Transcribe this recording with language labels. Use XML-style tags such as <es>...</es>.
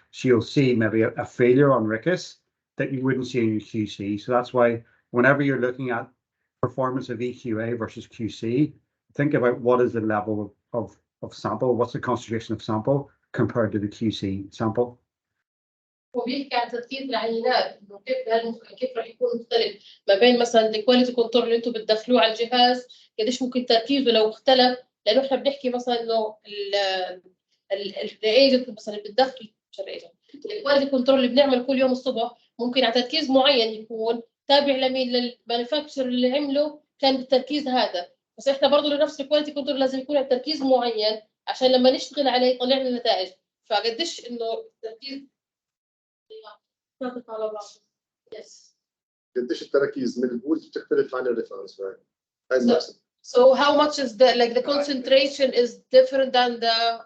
<en>So you'll see maybe a failure on RIQAS that you wouldn't see in your QC. So that's why whenever you're looking at performance of EQA versus QC, think about what is the level of sample, what's the concentration of sample compared to the QC sample.</en> <ar>وبيحكي عن تركيز العينات انه كيف راح يكون مختلف ما بين مثلا الكواليتي كنترول اللي انتم بتدخلوه على الجهاز، قديش ممكن تركيزه لو اختلف، لانه احنا بنحكي مثلا انه الايجنت مثلا اللي بتدخل الكواليتي كنترول اللي بنعمل كل يوم الصبح ممكن على تركيز معين يكون تابع لمين للمانيفاكتشر اللي عمله كان بالتركيز هذا، بس احنا برضه لنفس الكواليتي كنترول لازم يكون على تركيز معين عشان لما نشتغل عليه يطلع لنا نتائج. فقديش انه التركيز على بعض.</ar> <en>Yes.</en> <ar>قديش التركيز من البولز بتختلف عن الريفرنس فاهم.</ar> <en>So how much is the concentration is different than the</en>